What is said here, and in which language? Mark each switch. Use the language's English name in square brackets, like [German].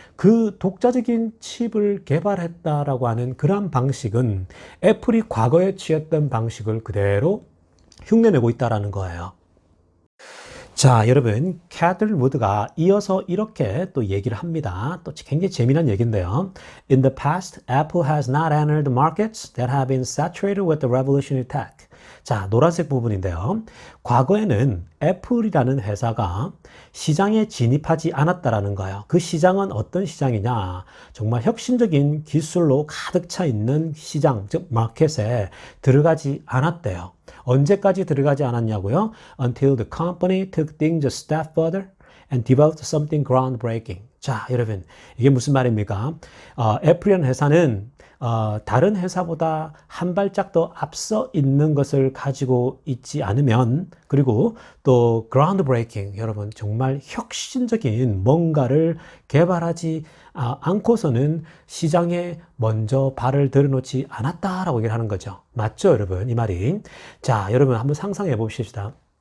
[Korean] 그 독자적인 칩을 개발했다라고 하는 그러한 방식은 애플이 과거에 취했던 방식을 그대로 흉내내고 있다라는 거예요. 자, 여러분 캐서린 우드가 이어서 이렇게 또 얘기를 합니다. 또 굉장히 재미난 얘기인데요. [English] In the past, Apple has not entered the markets that have been saturated with the revolutionary tech. [Korean] 자, 노란색 부분인데요. 과거에는 애플이라는 회사가 시장에 진입하지 않았다라는 거예요. 그 시장은 어떤 시장이냐? 정말 혁신적인 기술로 가득 차 있는 시장, 즉 마켓에 들어가지 않았대요. 언제까지 들어가지 않았냐고요? [English] Until the company took things a step further and developed something groundbreaking. [Korean] 자, 여러분 이게 무슨 말입니까? 애플이라는 회사는 다른 회사보다 한 발짝 더 앞서 있는 것을 가지고 있지 않으면, 그리고 또 groundbreaking, 여러분 정말 혁신적인 뭔가를 개발하지 않고서는 시장에 먼저 발을 들여놓지 않았다라고 얘기를 하는 거죠. 맞죠, 여러분? 이 말이. 자, 여러분 한번 상상해 봅시다.